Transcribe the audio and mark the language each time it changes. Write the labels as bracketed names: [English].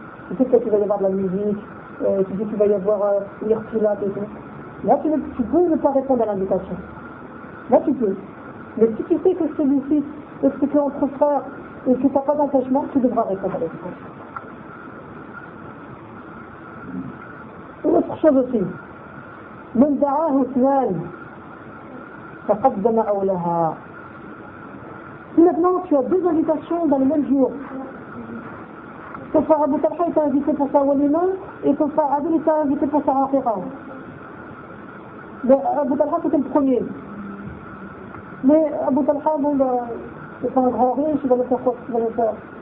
[French] Tu sais qu'il va y avoir de la musique, tu sais qu'il va y avoir l'irrégulier et tout. Là tu peux ne pas répondre à l'invitation. Là tu peux. Mais si tu sais que celui-ci, que tu es entre frères et que tu n'as pas d'engagement, tu devras répondre à l'invitation. Autre chose aussi, [Arabic] من دعاه اثنان تقدم أولها. [French] Si maintenant tu as deux invitations dans le même jour, ton frère Abu Talha t'a invité pour sa walima et ton frère Adil t'a invité pour sa rafira. Abu Talha c'était le premier. Mais Abu Talha, bon, c'est un grand riche, il va le faire quoi? Il va le faire.